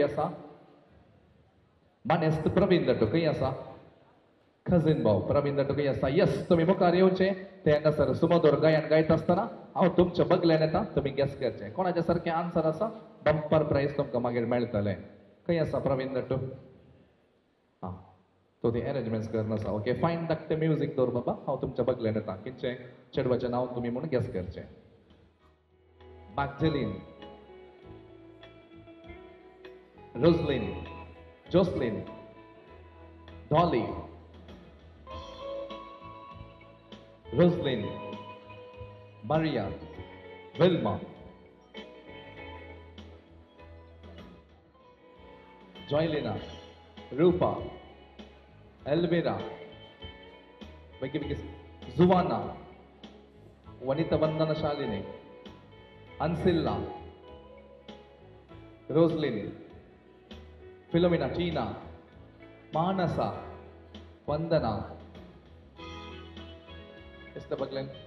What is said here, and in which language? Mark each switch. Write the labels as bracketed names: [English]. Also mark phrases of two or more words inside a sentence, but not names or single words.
[Konkani] आसा मानेस्त प्रवीण दट्टो खंय आसा खजीन भाव प्रवीण दट्टो खंय आसा यस तुमी मुखार येवचें ते हांगासर सुमधुर गायन गायता आसतना हांव तुमच्या बगल्यान येता तुमी गेस करचें कोणाचे सारकें आन्सर आसा [English] bumper prize [Konkani] तुमकां मागीर मेळटलें खंय आसा प्रवीण दट्टो हां तो ती अरेंजमेंट्स करन आसा [English] OK fine [Konkani] धाकटें म्युजीक दवर बाबा हांव तुमच्या बगल्यान येता कितचें चेडवाचें नांव तुमी म्हूण गेस करचें मॅग्जेलीन रोजलीन जोसलीन डॉली रोजलीन मारिया विल्मा जॉयलिना रूपा एल्विरा जुवाना वनिता वंदना शालिनी अनसिल्ला रोजलिन फिलोमिना टीना मानसा वंदना इसके बगले